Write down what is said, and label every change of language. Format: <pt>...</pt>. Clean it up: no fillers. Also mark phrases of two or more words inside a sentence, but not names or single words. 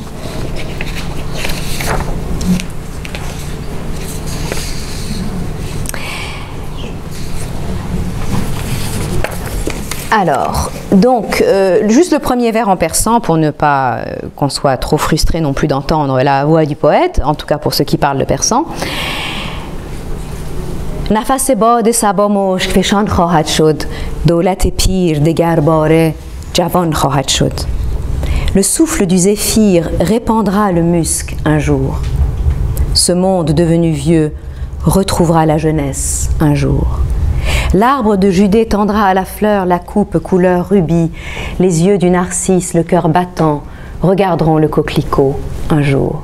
<fr>Alors, donc, juste le premier vers en persan pour ne pas qu'on soit trop frustré non plus d'entendre la voix du poète, en tout cas pour ceux qui parlent le persan.</fr> <fa>نفس باد صبا مشک فشان خواهد شد دولت پیر دگرباره جوان خواهد شد.</fa> <fr>Le souffle du zéphyr répandra le musc un jour. Ce monde devenu vieux retrouvera la jeunesse un jour. L'arbre de Judée tendra à la fleur la coupe couleur rubis. Les yeux du narcisse, le cœur battant, regarderont le coquelicot un jour.</fr>